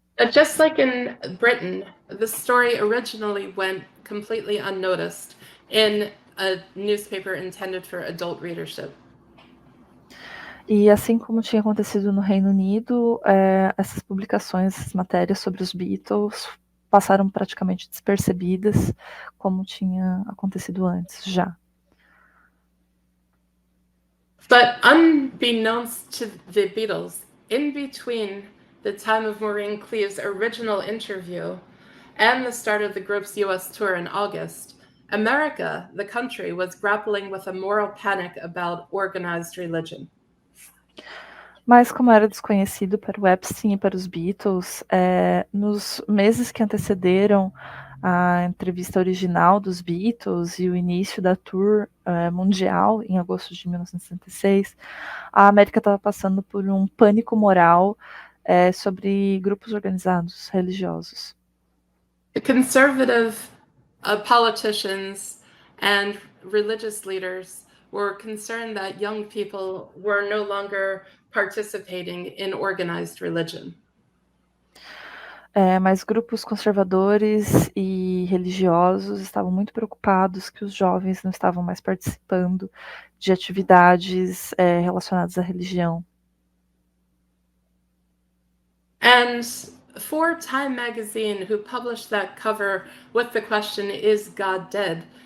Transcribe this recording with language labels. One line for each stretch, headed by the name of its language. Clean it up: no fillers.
English: Just like in Britain, the story originally went completely unnoticed in a newspaper intended for adult readership.
Portuguese: E assim como tinha acontecido no Reino Unido, essas publicações, essas matérias sobre os Beatles passaram praticamente despercebidas, como tinha acontecido antes já.
English: But unbeknownst to the Beatles, in between the time of Maureen Cleave's original interview and the start of the group's US tour in August, America, the country, was grappling with a moral panic about organized religion.
Portuguese: Mas como era desconhecido para o Epstein e para os Beatles, nos meses que antecederam a entrevista original dos Beatles e o início da tour mundial, em agosto de 1966, a América estava passando por um pânico moral sobre grupos organizados religiosos.
English: The conservative politicians and religious leaders were concerned that young people were no longer participating in organized religion.
Portuguese: Mas grupos conservadores e religiosos estavam muito preocupados que os jovens não estavam mais participando de atividades relacionadas à religião.
English: And for Time magazine, who published that cover with the question, "Is God dead?"